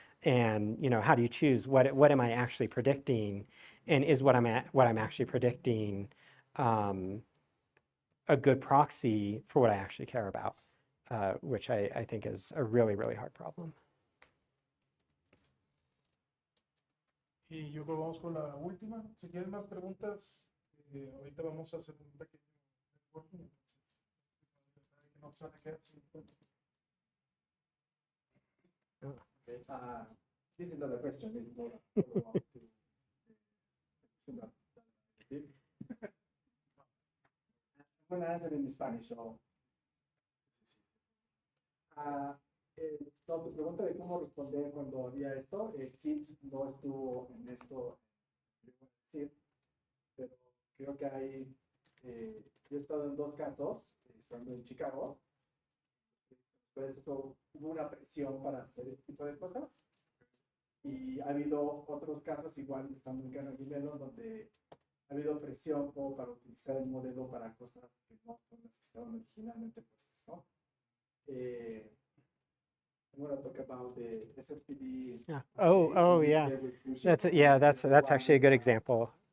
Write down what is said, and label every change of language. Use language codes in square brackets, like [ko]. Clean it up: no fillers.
[en] And how do you choose what am I actually predicting, and is what I'm actually predicting a good proxy for what I actually care about, which I think is a really, really hard problem. [es] Y yo creo que vamos con la última. Si quieren más preguntas, ahorita vamos a hacer un pequeño networking, entonces que no se van a quedar sin preguntas. [en] Okay. This is another question. This is not a follow-up to I'm going to answer in Spanish. [es] So, tu pregunta de cómo responder cuando había esto, Kit no estuvo en esto, decir, pero creo que hay, yo he estado en dos casos, estando en Chicago, pues hubo una presión para hacer este tipo de cosas, y ha habido otros casos igual estando en Carnegie Mellon donde ha habido presión como para utilizar el modelo para cosas que no son las que estaban originalmente puestas, ¿no? [en] I'm going to talk about the SFPD. Yeah. Oh, yeah. That's actually a good example.